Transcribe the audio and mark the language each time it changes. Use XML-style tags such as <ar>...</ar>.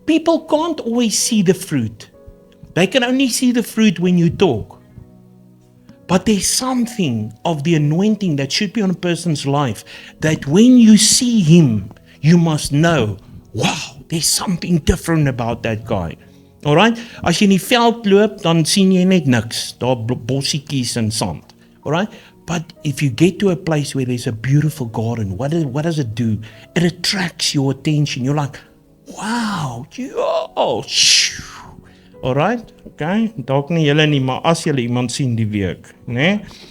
<en>People can't always see the fruit. They can only see the fruit when you talk. But there's something of the anointing that should be on a person's life, that when you see him, you must know, wow, there's something different about that guy. Alright?</en> <af>As jy in die veld loop, dan sien jy net niks. Daar bossietjies en sand. Alright?</af> <en>But if you get to a place where there's a beautiful garden, what does it do? It attracts your attention. You're like, wow, oh, shoo. Alright? Okay?</en> <af>Dalk nie julle nie, maar as julle iemand sien die week, né?</af>